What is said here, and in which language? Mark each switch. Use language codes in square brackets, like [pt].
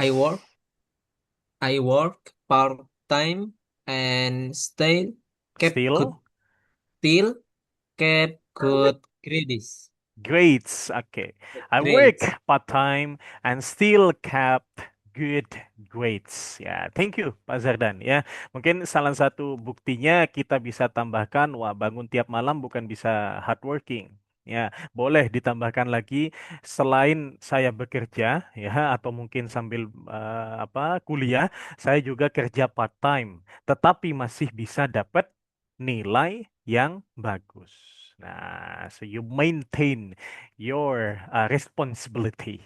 [en] I work part time and still keep good Still till keep good grades. grades, okay. I work Grades. part-time and still kept good grades. [id] Ya, thank you Pak Zardan ya. Mungkin salah satu buktinya kita bisa tambahkan, wah bangun tiap malam bukan bisa hardworking. Ya, boleh ditambahkan lagi selain saya bekerja ya atau mungkin sambil kuliah, saya juga kerja part-time, tetapi masih bisa dapat nilai yang bagus. [en] Nah, so you maintain your responsibility.